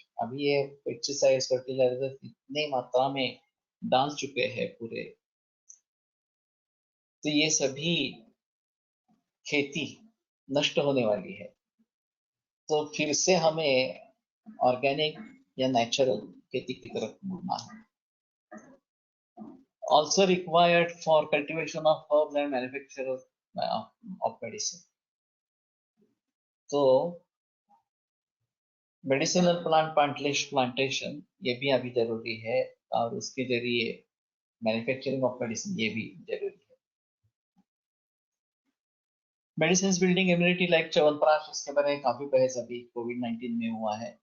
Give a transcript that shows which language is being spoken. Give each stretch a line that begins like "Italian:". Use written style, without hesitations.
Hindi: अभी ये pesticides fertiliser इतनी मात्रा में डाल चुके हैं पूरे, तो ये सभी खेती नष्ट होने वाली है। तो फिर से हमें ऑर्गेनिक या नेचुरल खेती की तरफ मुड़ना है।
English: Also required for cultivation of herbs and manufacture of medicine.
Hindi: तो मेडिसिनल प्लांटेशन ये भी अभी जरूरी है, और उसके जरिए मैन्युफैक्चरिंग ऑफ मेडिसिन ये भी जरूरी है। Medicine building immunity like chyawanprash, इसके बारे में काफी बहस अभी कोविड-19 में हुआ है।